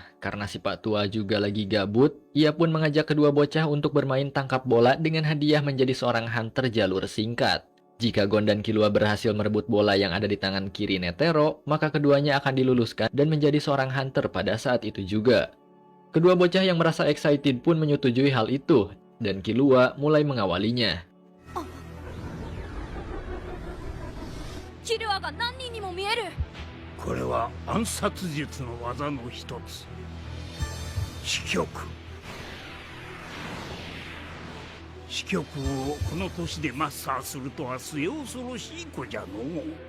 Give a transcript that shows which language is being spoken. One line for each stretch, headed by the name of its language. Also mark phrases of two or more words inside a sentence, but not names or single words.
Indonesian: Karena si Pak Tua juga lagi gabut, ia pun mengajak kedua bocah untuk bermain tangkap bola dengan hadiah menjadi seorang hunter jalur singkat. Jika Gon dan Killua berhasil merebut bola yang ada di tangan kiri Netero, maka keduanya akan diluluskan dan menjadi seorang hunter pada saat itu juga. Kedua bocah yang merasa excited pun menyetujui hal itu, dan Killua mulai mengawalinya.
Japanese: キルアが何人にも見える。これは暗殺術の技の一つ、死局。死局をこの年でマスターするとは末恐ろしい子じゃのう。